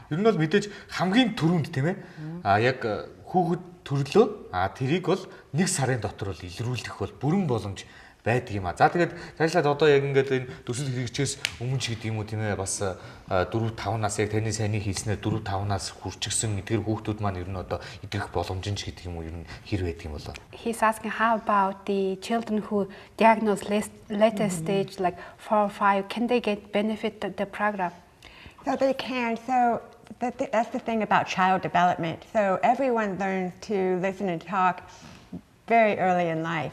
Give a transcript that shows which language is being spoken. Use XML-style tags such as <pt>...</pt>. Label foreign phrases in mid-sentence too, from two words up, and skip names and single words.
<mn>Ер нь бол мэдээж хамгийн түрүүнд тийм ээ. Яг хүүхэд төрлөө тэрийг бол 1 сарын дотор бол илрүүлэх бол бүрэн боломж байдаг юм а. За тэгээд цаашлаад одоо яг ингээд энэ төсөл хэрэгжихээс өмнө ч гэдэг юм уу тийм ээ бас 4-5 нас яг таны сайн хийснээр 4-5 нас хүрчихсэн эдгээр хүүхдүүд маань ер нь одоо идэх боломж нь ч гэдэг юм уу ер нь хэр байдаг юм болоо.</mn> <en>He's asking how about the children who diagnosed later stage like 4 or 5, can they get benefit the program? So they can. So That's the thing about child development. So everyone learns to listen and talk very early in life.</en>